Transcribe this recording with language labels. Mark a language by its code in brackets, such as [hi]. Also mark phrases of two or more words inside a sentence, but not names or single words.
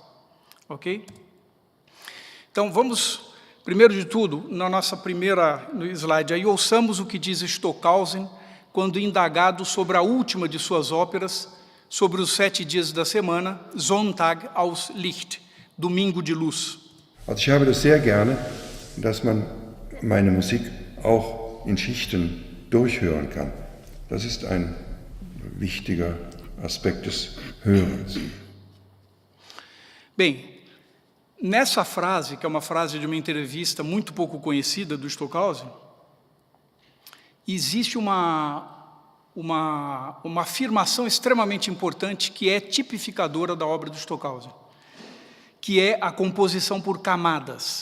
[pt] Ok? Então, vamos, primeiro de tudo, na nossa primeira slide, aí ouçamos o que diz Stockhausen quando indagado sobre a última de suas óperas, sobre os 7 dias da semana, Sonntag aus Licht, Domingo de Luz. [de] Also ich habe das sehr gerne, dass man meine Musik auch in Schichten durchhören kann. Das ist ein wichtiger Aspekt des Hörens. [pt] Bem, nessa frase, que é uma frase de uma entrevista muito pouco conhecida do Stockhausen, existe uma afirmação extremamente importante que é tipificadora da obra do Stockhausen, que é a composição por camadas.